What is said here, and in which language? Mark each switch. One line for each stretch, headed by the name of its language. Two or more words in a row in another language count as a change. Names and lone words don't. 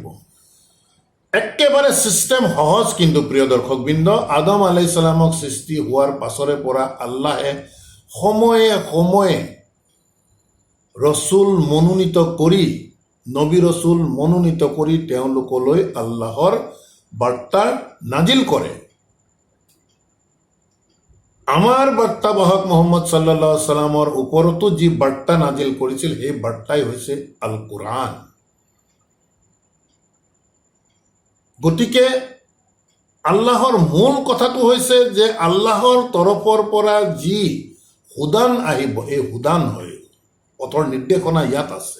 Assamese: একেবাৰে চিষ্টেম সহজ, কিন্তু প্ৰিয় দৰ্শকবৃন্দ, আদম
Arabic: عليه السلام
Assamese: সৃষ্টি হোৱাৰ পাছৰে পৰা আল্লাহে সময়ে সময়ে ৰচুল মনোনীত কৰি, নবী ৰচুল মনোনীত কৰি তেওঁলোকলৈ আল্লাহৰ বাৰ্তা নাজিল কৰে। আমাৰ বাৰ্তাবাহক মুহাম্মদ
Arabic: صلى الله عليه سلم
Assamese: ওপৰতো যি বাৰ্তা নাজিল কৰিছিল, সেই বাৰ্তাই হৈছে আল কোৰআন। গতিকে আল্লাহৰ মূল কথাটো হৈছে যে আল্লাহৰ তৰফৰ পৰা যি হুদান আহিব, এই হুদান হয়, পথৰ নিৰ্দেশনা ইয়াত আছে।